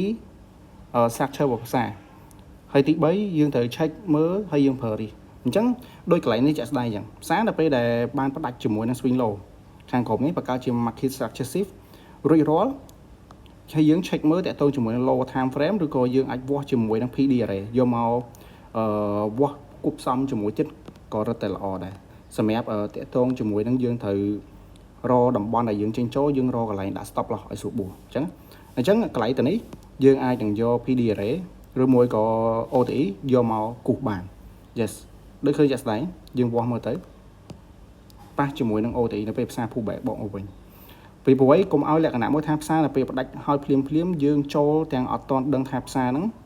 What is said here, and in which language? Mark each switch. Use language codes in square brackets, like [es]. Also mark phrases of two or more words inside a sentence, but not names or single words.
[km] 2 structure របស់ផ្សារហើយទី3យើងត្រូវ check មើលហើយយើងប្រើ risk អញ្ចឹងដោយកន្លែងនេះចាក់ស្ដាយអញ្ចឹងផ្សារដល់ពេលដែលបានផ្ដាច់ជាមួយនឹង swing low ខាងក្រោមនេះបង្កើតជា market [en] structure shift [km] រួចរាល់ហើយយើង check មើលតាក់ទងជាមួយនឹង [en] low time frame [km] ឬក៏យើងអាចវាស់ជាមួយនឹង [en] PD array [km] យកមកវាស់គ ប់ផ្សំជាមួយទៀតក៏រត់តែល្អដែរសម្រាប់តាក់ទងជាមួយនឹងយើងត្រូវរកតំបន់ដែលយើងចេញចូលយើងរកកន្លែងដាក់ [en] stop loss [km] ឲ្យស្រួលបួសអញ្ចឹងកន្លែងទៅនេះយើងអាចនឹងយក [en] PD array [km] ឬមួយក៏ OTE យកមកគូសបាន yes ដូចឃើញចាក់ស្ដែងយើងវាស់មើលទៅប៉ះជាមួយនឹង OTE នៅពេលផ្សារ pullback បកមកវិញពីព្រោះអីកុំឲ្យលក្ខណៈមួយថាផ្សារនៅពេលផ្ដាច់ហើយភ្លាមយើងចូលទាំងអត់ទាន់ដឹងថាផ្សារហ្នឹង